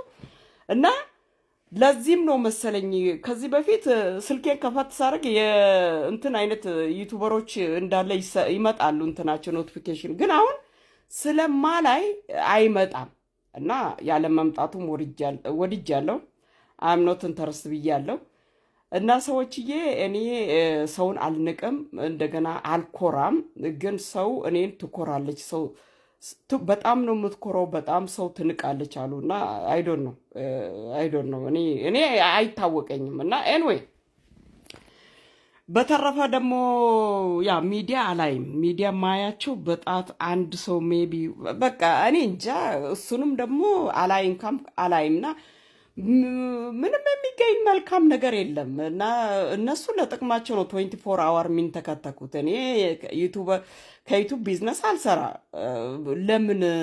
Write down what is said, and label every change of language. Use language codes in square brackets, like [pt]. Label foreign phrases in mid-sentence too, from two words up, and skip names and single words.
[am] እና ለዚህም ነው መሰለኝ ከዚህ በፊት ስልኬን ከፈት ሳርግ የእንትን አይነት ዩቲዩበሮች እንዳለ ይመጣሉ እንትናቸው ኖቲፊኬሽን ግን አሁን ስለማላይ አይመጣም እና ያለ መምጣቱም ወድጃለሁ [en] I'm not interested [am] ብያለሁ እና ሰዎችዬ እኔ ሰውን አልንቅም እንደገና አልኮራም ግን ሰው እኔን ትኮራለች ሰው በጣም ነው የምትኮራው በጣም ሰው ትንቃለች አሉና [en] I don't know [am] እኔ አይታወቀኝም እና anyway በተረፈ ደግሞ ያ ሚዲያ አላይም ሚዲያ ማያቸው በጣት አንድ ሰው ሜቢ በቃ እኔ እንጃ እሱንም ደግሞ አላይምና ምንም የሚገኝ መልካም ነገር የለም እና እነሱ ለጥቅማቸው ነው 24 hour ሚን ተከተኩት እኔ ከዩቲዩብ ቢዝነስ አልሰራ ለምን